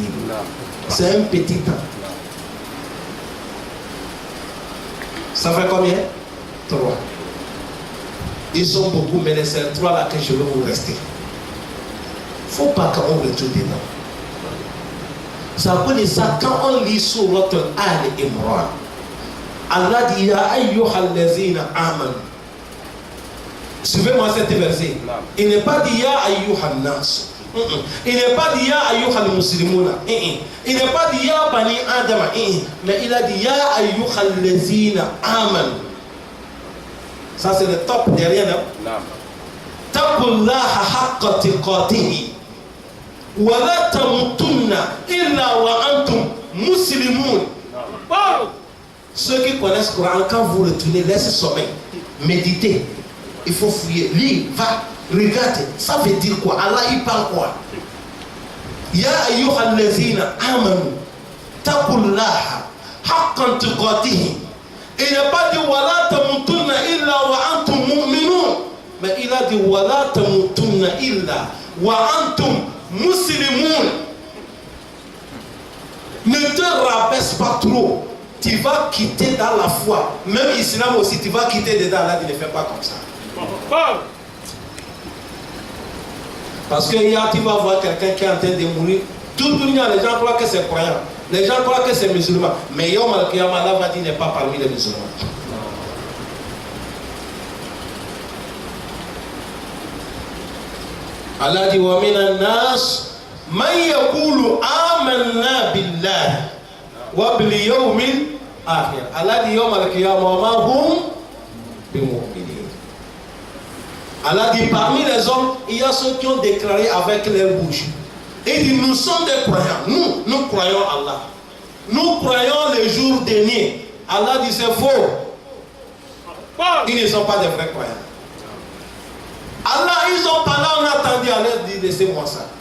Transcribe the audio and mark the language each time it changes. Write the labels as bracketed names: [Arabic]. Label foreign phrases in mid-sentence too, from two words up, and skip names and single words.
[French] C'est un petit temps. Ça fait combien? 3. Ils sont beaucoup, mais c'est 3 là que je veux vous rester. Il ne faut pas qu'on retourne dedans. Ça veut dire ça quand on lit sur notre Al-Imran. [Arabic] Allah dit يا أيها الذين آمنوا. [French] Suivez-moi cet verset. Il n'est pas dit [Arabic] يا أيها الناس. [French] Il n'est pas dit [Arabic] يا أيها المسلمون. [French] Il n'est pas dit [Arabic] يا بني آدم. [French] Mais il a dit [Arabic] يا أيها الذين آمنوا. [French] Ça c'est le top derrière là. [Arabic] اتقوا الله حق تقاته. وَلَا تَمُوتُنَّ إِلَّا وَأَنْتُمْ مُسْلِمُونَ. [French] Ceux qui connaissent le Coran, quand vous retournez, laissez sommeil, méditez. Il faut fouiller, lire, va, regarde. Ça veut dire quoi? Allah il parle quoi? [Arabic] يا أيها الذين آمنوا اتقوا الله حق تقاته. [French] Il n'a pas dit [Arabic] ولا تموتن إلا وأنتم مؤمنون, [French] mais il a dit [Arabic] ولا تموتن إلا وأنتم مسلمون. [French] Ne te rabaisse pas trop. Tu vas quitter dans la foi. Même l'islam aussi, tu vas quitter dedans. Là, tu ne fais pas comme ça. Parce que hier, tu vas voir quelqu'un qui est en train de mourir. Tout le monde, les gens croient que c'est croyant. Les gens croient que c'est musulman. Mais [Arabic] يوم القيامة, [French] Allah va dire n'est pas parmi les musulmans. [Arabic] Allah dit ومن الناس من يقول آمنا بالله وباليوم الآخر. Allah dit يوم القيامة وما هم بمؤمنين. [French] Allah dit parmi les hommes, il y a ceux qui ont déclaré avec leur bouche. Il dit nous sommes des croyants. Nous croyons Allah. Nous croyons les jours derniers. Allah dit c'est faux. Ils ne sont pas des vrais croyants. Allah, ils ont parlé, on a attendu, Allah dit laissez-moi ça.